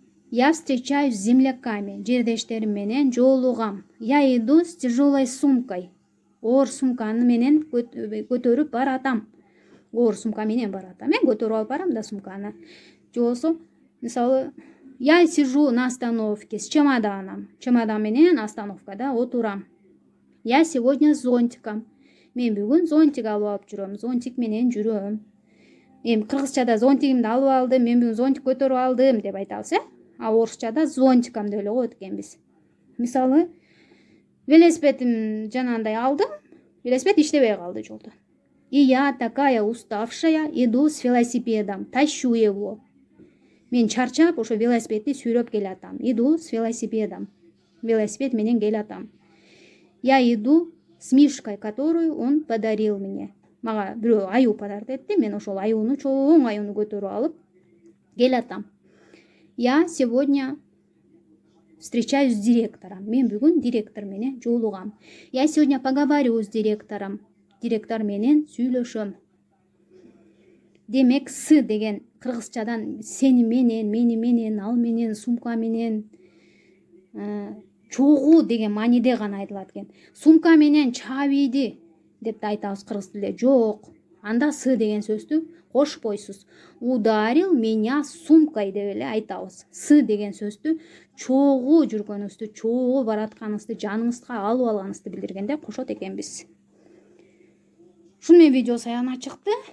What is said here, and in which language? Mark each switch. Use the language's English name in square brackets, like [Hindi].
[Russian] Я встречаюсь с земляками. [Kyrgyz] Жердештерим менен жолугам. [Russian] Я иду с тяжелой сумкой. [Kyrgyz] Оор сумканы менен көтөрүп баратам. Оор сумка менен баратам. Мен көтөрүп алып барам да сумканы. [Russian] Жолсо, мисалы, я сижу на остановке с чемоданом. [Kyrgyz] Чемодан менен остановкада отурам. [Russian] Я сегодня с зонтиком. [Kyrgyz] Мен бүгүн зонтик алып жүрөм. Зонтик менен жүрөм. Эми кыргызчада зонтигимди алып алдым, мен бүгүн зонтик көтөрүп алдым деп айтабыз, А орусчада зонтикам деп эле коет экенбиз. Мисалы, велосипедим жанагындай алдым, велосипед иштебей калды жолдо. [Russian] И я такая уставшая иду с велосипедом, тащу его. [Kyrgyz] Мен чарчап ошо велосипедди сүйрөп келатам. [Russian] Иду с велосипедом. [Kyrgyz] Велосипед менен келатам. [Russian] Я иду с мишкой, которую он подарил мне. [Kyrgyz] Мага бирөө аюу подарок этти. Мен ошол аюуну, чоң аюуну көтөрүп алып келатам. [Russian] Я сегодня встречаюсь с директором. [Kyrgyz] Мен бүгүн директор менен жолугам. [Russian] Я сегодня поговорю с директором. [Kyrgyz] Директор менен сүйлөшөм. Демек, с деген кыргызчадан сени менен, мени менен, ал менен, сумка менен, чогуу деген мааниде гана айтылат экен. Сумка менен чабийди деп да айтабыз кыргыз тилде. Жок. Анда с деген сөздү кошпойсуз. [Russian] Ударил меня сумкой [Kyrgyz] деп эле айтабыз. С деген сөздү чогуу жүргөнүңүздү, чогуу баратканыңызды, жаныңызга алып алганыңызды билдиргенде кошот экенбиз. Ушуну менен видео аягына чыкты.